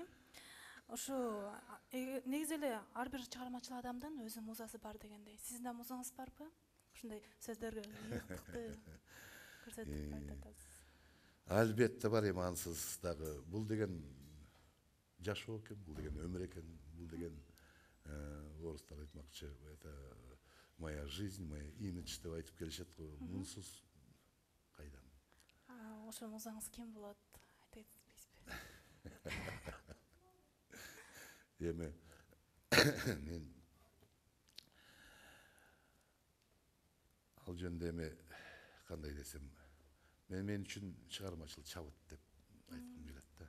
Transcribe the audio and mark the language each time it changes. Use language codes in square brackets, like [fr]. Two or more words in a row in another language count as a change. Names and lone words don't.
[ky] Ошо негизи эле ар бир чыгармачыл адамдын өзүнүн музасы бар дегендей. Сиздин да музаңыз барбы? Ушундай сөздөргө ыйыктыкты көрсөтүп айтасыз. Албетте бар, ансыз дагы. Бул деген жашоо экен, бул деген өмүр экен, бул деген орустар айтмакчы, [ru] это моя жизнь, моя имидж [ky] деп айтып келишет го. Мунсуз кайдан? Ошо музаңыз ким болот? Айта кетпейсизби? Эми мен ал жөнүндө эми кандай десем, мен үчүн чыгармачыл чабыт деп айткым келет да.